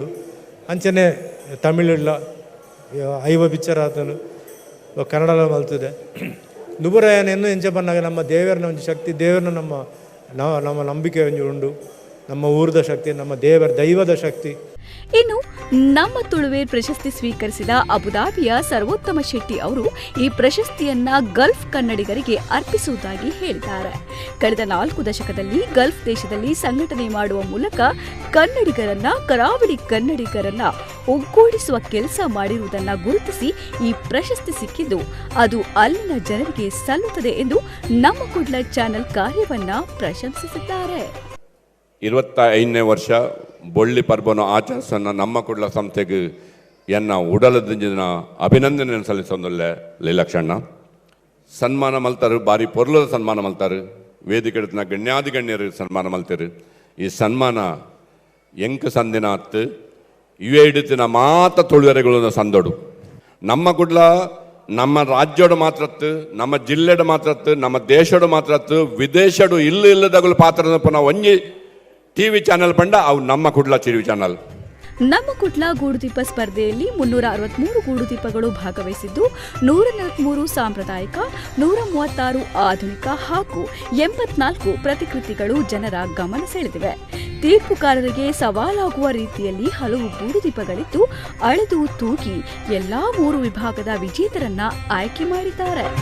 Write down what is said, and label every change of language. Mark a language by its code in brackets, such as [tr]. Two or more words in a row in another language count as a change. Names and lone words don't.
[tcy] ಅಂಚನೆ ತಮಿಳಿಲ್ಲ 5 ಪಿಕ್ಚರ್ ಆತನು, ಕನ್ನಡಲ ಮಲ್ತದೆ. ದುಬುರ ಎನ್ನು ಎಂಚ ಬಂದಾಗ ನಮ್ಮ ದೇವರನ ಒಂಜಿ ಶಕ್ತಿ, ದೇವರನ ನಮ್ಮ ನಂಬಿಕೆ ಒಂಜಿ ಉಂಡು. ನಮ್ಮ ಊರದ ಶಕ್ತಿ, ನಮ್ಮ ದೈವದ ಶಕ್ತಿ. [kn] ಇನ್ನು ನಮ್ಮ ತುಳುವೇರ್ ಪ್ರಶಸ್ತಿ ಸ್ವೀಕರಿಸಿದ ಅಬುದಾಬಿಯ ಸರ್ವೋತ್ತಮ ಶೆಟ್ಟಿ ಅವರು ಈ ಪ್ರಶಸ್ತಿಯನ್ನ ಗಲ್ಫ್ ಕನ್ನಡಿಗರಿಗೆ ಅರ್ಪಿಸುವುದಾಗಿ ಹೇಳಿದ್ದಾರೆ. ಕಳೆದ 4 ದಶಕದಲ್ಲಿ ಗಲ್ಫ್ ದೇಶದಲ್ಲಿ ಸಂಘಟನೆ ಮಾಡುವ ಮೂಲಕ ಕರಾವಳಿ ಕನ್ನಡಿಗರನ್ನ ಒಗ್ಗೂಡಿಸುವ ಕೆಲಸ ಮಾಡಿರುವುದನ್ನು ಗುರುತಿಸಿ ಈ ಪ್ರಶಸ್ತಿ ಸಿಕ್ಕಿದ್ದು ಅದು ಅಲ್ಲಿನ ಜನರಿಗೆ ಸಲ್ಲುತ್ತದೆ ಎಂದು ನಮ್ಮ ಕುಡ್ಲ ಚಾನೆಲ್ ಕಾರ್ಯವನ್ನ ಪ್ರಶಂಸಿಸಿದ್ದಾರೆ. [tcy] 25ನೇ ವರ್ಷ ಬೊಳ್ಳಿ ಪರ್ಬನ ಆಚರಿಸನ್ನ ನಮ್ಮ ಕುಡ್ಲ ಸಂಸ್ಥೆಗೆ ಎನ್ನ ಉಡಲದಿಂಜಿನ ಅಭಿನಂದನೆ ಸಲ್ಲಿಸೊಂದುಲ್ಲೆ ಲೀಲಕ್ಷಣ್ಣ. ಸನ್ಮಾನ ಮಲ್ತಾರು, ಭಾರಿ ಪೊರ್ಲದ ಸನ್ಮಾನ ಮಲ್ತಾರು, ವೇದಿಕೆ ಇಡ್ತಿನ ಗಣ್ಯಾದಿ ಗಣ್ಯರು ಸನ್ಮಾನ ಮಲ್ತಾರು. ಈ ಸನ್ಮಾನ ಎಂಕ್ ಸಂದಿನ ಹತ್ತು ಇವೇ ಇಡುತ್ತಿನ ಮಾತ ತುಳುವರೆಗಳು ಸಂದೋಡು. ನಮ್ಮ ಕುಡ್ಲ ನಮ್ಮ ರಾಜ್ಯಡು ಮಾತ್ರತ್ತು, ನಮ್ಮ ಜಿಲ್ಲೆಡು ಮಾತ್ರತ್ತು, ನಮ್ಮ ದೇಶಡು ಮಾತ್ರತ್ತು, ವಿದೇಶಡು ಇಲ್ಲದಗಳು ಪಾತ್ರದ ಪುನಃ ಒಂಜಿ [en] TV channel [tcy] ಬಂಡ ಅವು ನಮ್ಮ ಕುಡ್ಲ [en] TV channel. [kn] ನಮ್ಮ ಕುಡ್ಲ ಗೂಡುದೀಪ ಸ್ಪರ್ಧೆಯಲ್ಲಿ 363 ಗೂಡುದೀಪಗಳು ಭಾಗವಹಿಸಿದ್ದು 143 ಸಾಂಪ್ರದಾಯಿಕ, 136 ಆಧುನಿಕ ಹಾಗೂ 84 ಪ್ರತಿಕೃತಿಗಳು ಜನರ ಗಮನ ಸೆಳೆದಿವೆ. ತೀರ್ಪುಗಾರರಿಗೆ ಸವಾಲಾಗುವ ರೀತಿಯಲ್ಲಿ ಹಲವು ಗೂಡುದೀಪಗಳಿದ್ದು ಅಳೆದು ತೂಗಿ ಎಲ್ಲಾ 3 ವಿಭಾಗದ ವಿಜೇತರನ್ನ ಆಯ್ಕೆ ಮಾಡಿದ್ದಾರೆ.